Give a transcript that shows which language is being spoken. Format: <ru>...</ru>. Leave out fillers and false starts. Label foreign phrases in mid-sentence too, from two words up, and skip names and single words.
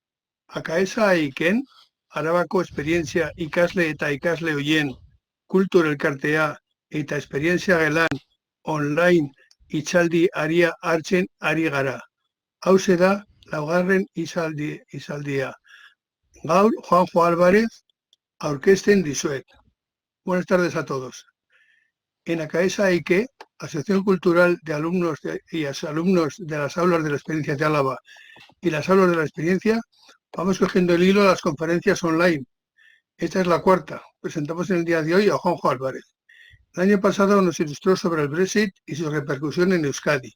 <eu>Akaesa aiken, Arabako esperientzia ikasle eta ikasle hoien kultur elkartea eta esperientzia gelan online hitzaldi aria hartzen ari gara. Hauxe da, laugarren hitzaldia. Gaur, Juanjo Álvarez aurkezten dizuet.</eu> <es>Buenas tardes a todos. En Akaesa Aike, Asociación Cultural de Alumnos y Exalumnos de las Aulas de la Experiencia de Álava y las Aulas de la Experiencia, vamos cogiendo el hilo a las conferencias online. Esta es la cuarta. Presentamos en el día de hoy a Juanjo Álvarez. El año pasado nos ilustró sobre el Brexit y su repercusión en Euskadi.</es>